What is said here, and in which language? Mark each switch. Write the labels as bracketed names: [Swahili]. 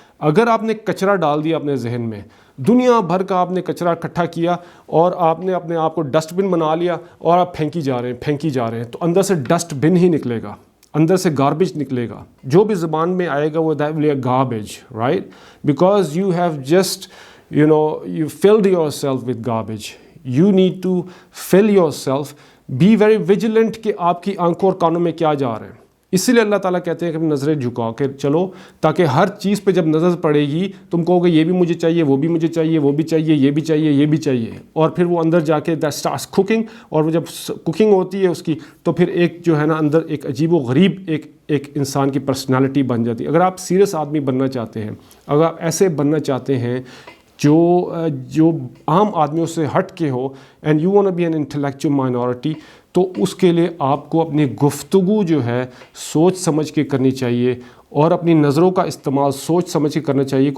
[Urdu] اگر آپ نے کچرا ڈال دیا اپنے ذہن میں، دنیا بھر کا آپ نے کچرا اکٹھا کیا اور آپ نے اپنے آپ کو ڈسٹ بن بنا لیا اور آپ پھینکی جا رہے ہیں تو اندر سے ڈسٹ بن ہی نکلے گا، اندر سے گاربیج نکلے گا. جو بھی زبان میں آئے گا وہ [English] Garbage, right, because you have just you filled yourself with garbage. You need to fill yourself. Be very vigilant [Urdu] کہ آپ کی آنکھوں اور کانوں میں کیا جا رہے ہیں. اسی لیے اللہ تعالیٰ کہتے ہیں کہ نظریں جھکاؤ کہ چلو، تاکہ ہر چیز پہ جب نظر پڑے گی تم کہو گے یہ بھی مجھے چاہیے، وہ بھی مجھے چاہیے، وہ بھی چاہیے، یہ بھی چاہیے، یہ بھی چاہیے. اور پھر وہ اندر جا کے [English] that starts cooking. [Urdu] اور وہ جب کوکنگ ہوتی ہے اس کی تو پھر ایک جو ہے نا اندر ایک عجیب و غریب ایک انسان کی پرسنالٹی بن جاتی ہے. اگر آپ سیریس آدمی بننا چاہتے ہیں، اگر آپ ایسے بننا چاہتے ہیں جو عام آدمیوں سے ہٹ کے ہو [English] and you want be an intellectual minority, [Urdu] تو اس کے لیے آپ کو اپنی گفتگو جو ہے سوچ سمجھ کے کرنی چاہیے اور اپنی نظروں کا استعمال سوچ سمجھ کے کرنا چاہیے.